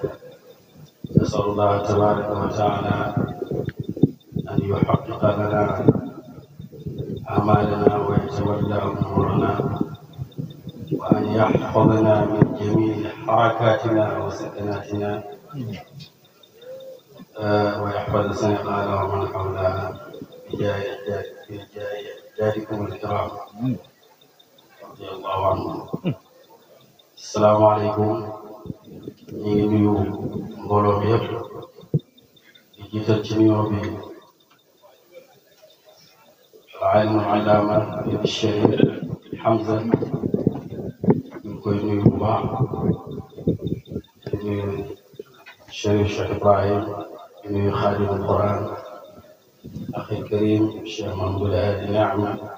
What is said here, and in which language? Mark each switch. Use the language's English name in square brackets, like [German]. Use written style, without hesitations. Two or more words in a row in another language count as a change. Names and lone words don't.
[Arabic] نسأل الله تبارك وتعالى أن يحقق لنا أعمالنا ويتولى أمورنا، وأن يحفظنا من جميع حركاتنا وسكناتنا، ويحفظ سنغال ومن حولها بجاهكم الكرام رضي الله عنهم. السلام عليكم. [Wolof] ñu ngi nuyu mbooloo mi yëpp di jiital ci nuyoo bi [Arabic] العالم العلامة [Wolof] Chérif Hamza, ñu ngi koy nuyu bu baax di nuyu Chérif Cheikh Ibrahim, di nuyu [Arabic] خادم القرآن الكريم [Wolof] Cheikh Mahmoud Hadi Naama,